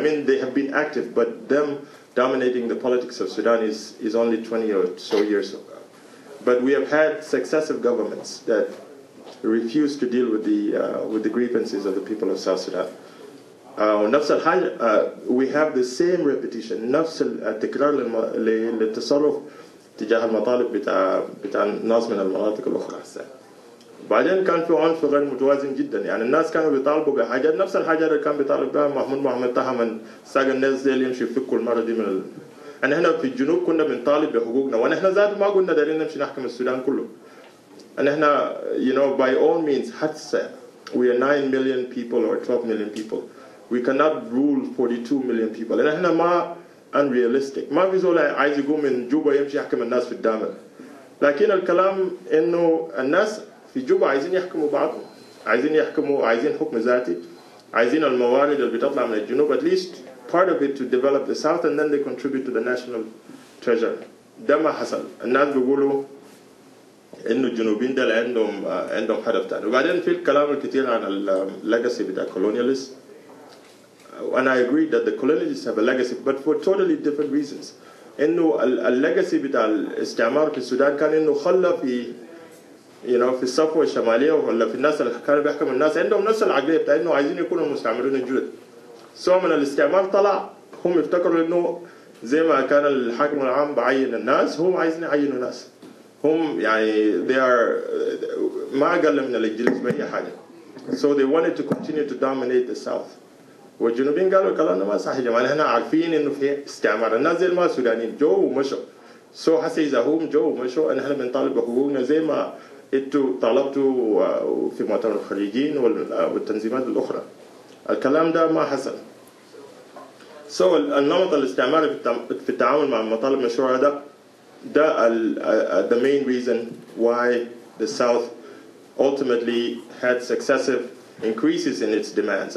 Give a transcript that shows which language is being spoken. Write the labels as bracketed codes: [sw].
[en] I mean, they have been active, but them dominating the politics of Sudan is only 20 or so years ago. But we have had successive governments that refuse to deal with the grievances of the people of South Sudan. [ar] نفس الحاجة [en] we have the same repetition، [ar] نفس التكرار للتصرف تجاه المطالب بتاع الناس من المناطق الأخرى. بعدين كان في عنف غير متوازن جدا، يعني الناس كانوا بيطالبوا بحاجات نفس الحاجات اللي كان بيطالب بها محمود تها من ساق الناس زي اللي يمشي يفكوا المرة دي من يعني احنا في الجنوب كنا بنطالب بحقوقنا، ونحن ذات ما قلنا دايرين نمشي نحكم السودان كله. [en] and [ar] احنا [en] you know by all means [ar] حتى [en] we are 9 million people or 12 million people, we cannot rule 42 million people. [ar] and احنا ما [en] unrealistic، [ar] ما في زول عايز يقوم من جوبا يمشي يحكم الناس في الدامل، لكن الكلام انه الناس في جوبا عايزين يحكموا بعضهم، عايزين حكم ذاتي، عايزين الموارد اللي بتطلع من الجنوب [en] at least part of it to develop the south and then they contribute to the national treasure. [ar] ده ما حصل. الناس بيقولوا انه الجنوبيين ده عندهم هدف تاني. وبعدين في الكلام الكثير عن الليجاسي بتاع [en] colonialists. and I agree that the colonialists have a legacy but for totally different reasons. [ar] انه الليجاسي بتاع الاستعمار في السودان كان انه خلى في في الصفوة الشمالية ولا في الناس اللي كانوا بيحكموا الناس عندهم نفس العقلية بتاع انه عايزين يكونوا المستعمرين الجدد. سواء من الاستعمار طلع هم يفتكروا انه زي ما كان الحاكم العام بعين الناس هم عايزين يعينوا ناس. هم يعني [en] they are [ar] ما أقل من الإنجليز بأي حاجة. [en] So they wanted to continue to dominate the south. [ar] والجنوبيين قالوا الكلام ده ما صح يا جماعة، احنا عارفين انه في استعمار، الناس زي ما السودانيين جو ومشوا. So حتى إذا هم جو ومشوا احنا بنطالب بحقوقنا زي ما انتوا طالبتوا في مؤتمر الخليجيين والتنظيمات الأخرى. الكلام ده ما حصل. [en] So [ar] النمط الاستعماري في التعامل مع المطالب المشروعة ده [en] the main reason why the South ultimately had successive increases in its demands.